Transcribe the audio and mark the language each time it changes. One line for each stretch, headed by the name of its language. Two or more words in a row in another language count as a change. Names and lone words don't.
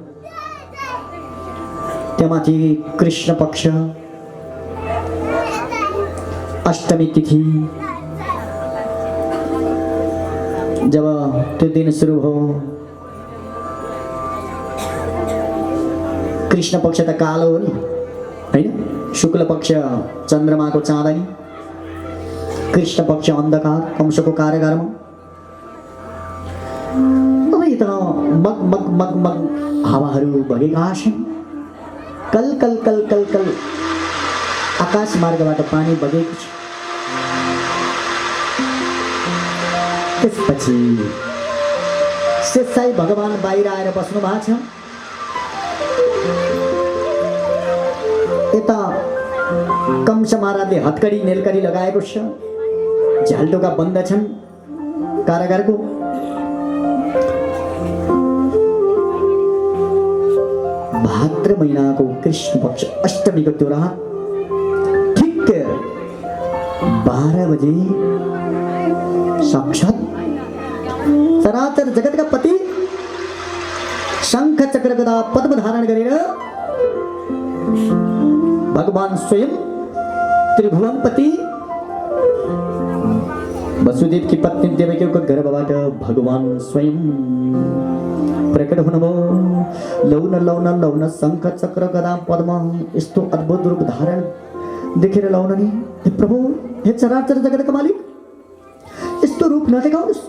Nepali: त्यहाँमाथि कृष्ण पक्ष अष्टमी तिथि जब त्यो दिन सुरु भयो, कृष्ण पक्ष त कालो हो नि हैन, शुक्ल पक्ष चन्द्रमाको चाँदनी, कृष्ण पक्ष अन्धकार कंसको कारागारमा। अब यता मग मग मग मग हावाहरू बगेका छन्। कल कल कल कल कल आकाश मार्गबाट पानी बगेको छ। त्यसपछि शेषाई भगवान बाहिर आएर बस्नु भएको छ। यता कंस महाराजले हत्कडी नेलकडी लगाएको छ। झ्यालटोका बन्द छन् कारागारको। भाद्र महिनाको कृष्ण पक्ष अष्टमीको त्यो रात ठिक 12 बजे साक्षात चराचर जगतका पति शंख चक्र गदा पद्म धारण गरेर भगवान स्वयं त्रिभुवनपति वसुदेव की पत्नी देवकीको गर्भबाट भगवान स्वयं प्रकट हुनुभयो। लौन लौन लौन शंख चक्र गदा पद्म यस्तो अद्भुत रूप धारण देखेर लौन नि, हे प्रभु, हे चराचर जगतका मालिक, यस्तो रूप नदेखाउनुहोस्।